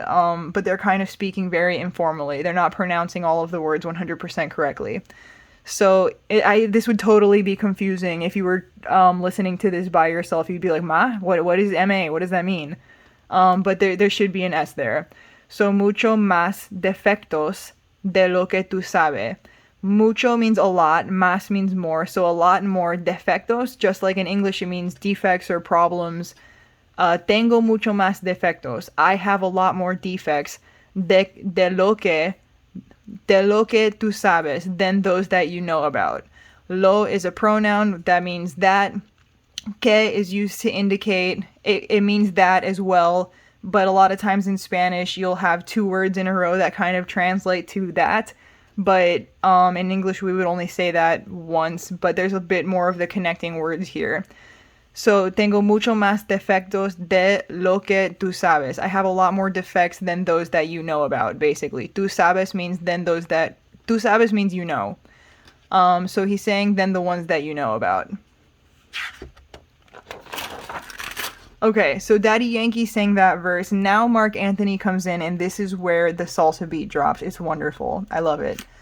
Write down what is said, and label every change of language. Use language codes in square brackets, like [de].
[en] But they're kind of speaking very informally. They're not pronouncing all of the words 100% correctly. So this would totally be confusing if you were listening to this by yourself. You'd be like, ma? What is MA? What does that mean? But there should be an S there. [es] So mucho más defectos de lo que tú sabes. [en] Mucho means a lot, más means more, so a lot more. Defectos, just like in English, it means defects or problems. [es] Tengo mucho más defectos. [en] I have a lot more defects [es] de lo que tú sabes [en] than those that you know about. Lo is a pronoun, that means that. Que is used to indicate, it means that as well, but a lot of times in Spanish, you'll have two words in a row that kind of translate to that. But in English, we would only say that once, but there's a bit more of the connecting words here. [es] So, tengo mucho más defectos de lo que tú sabes. [en] I have a lot more defects than those that you know about, basically. [es] Tú sabes [en] means than those that... Tú sabes means you know. So he's saying than the ones that you know about. Okay, so Daddy Yankee sang that verse. Now Marc Anthony comes in, and this is where the salsa beat drops. It's wonderful. I love it.